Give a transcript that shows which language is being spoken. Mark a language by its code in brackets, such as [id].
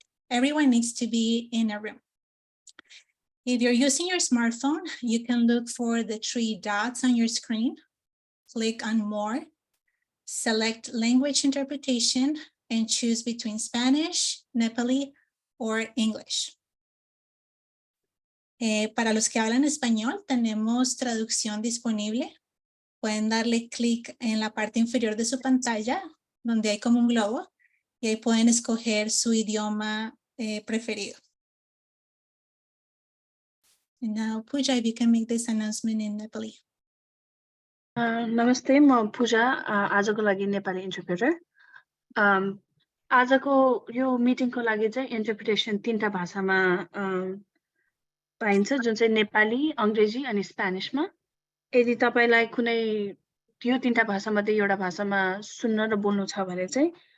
[en] Everyone needs to be in a room. If you're using your smartphone, you can look for the 3 dots on your screen, click on More, select language interpretation, and choose between Spanish, Nepali, or English. [es] Para los que hablan español, tenemos traducción disponible. Pueden darle clic en la parte inferior de su pantalla, donde hay como un globo, y ahí pueden escoger su idioma preferido. [en] And now, Pooja, if you can make this announcement in Nepali. [ne] नमस्ते म पूजा आजको लागि Nepali interpreter आजको यो मिटिङको लागि चाहिँ interpretation 3टा भाषामा पाइन्छ जुन चाहिँ नेपाली अंग्रेजी अनि स्पेनिशमा यदि तपाईलाई कुनै यो 3टा भाषामध्ये एउटा भाषामा सुन्न र बोल्नु छ भने चाहिँ